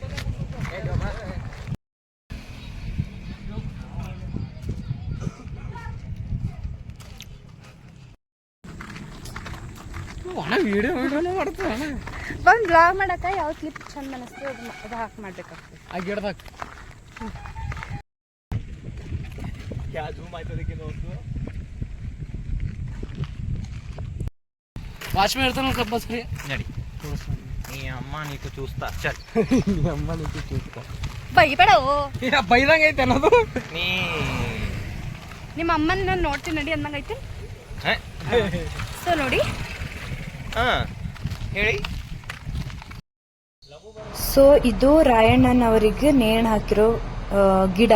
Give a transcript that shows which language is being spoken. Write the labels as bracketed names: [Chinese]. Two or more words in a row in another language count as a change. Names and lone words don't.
[Kannada] ಬಂದು ಬ್ಲಾಗ್ ಮಾಡಕ್ಕೆ ಯಾವ ಕ್ಲಿಪ್ ಚಂದ ಅನಿಸ್ತು ಅದು ಹಾಕಿ ಮಾಡ್ಬೇಕಾಗ್ತದೆ. [Telugu] వాచ్మెన్ వెళ్తాను కంపల్సరీ నడి నీ అమ్మ నీకు చూస్తా చల్ నీ అమ్మ నీకు చూస్తా [Kannada] ಬೈಬೇಡವು ಬೈದಂಗೆ ಐತೆ ಅನ್ನೋದು. ನೀ ನಿಮ್ಮ ಅಮ್ಮನ ನಾನು ನೋಡ್ತೀನಿ ನಡಿ ಅಂದಂಗೈತಿ. ಸೊ ನೋಡಿ, ಹೇಳಿ. ಸೊ ಇದು ರಾಯಣ್ಣನವರಿಗೆ ನೇಣು ಹಾಕಿರೋ ಗಿಡ.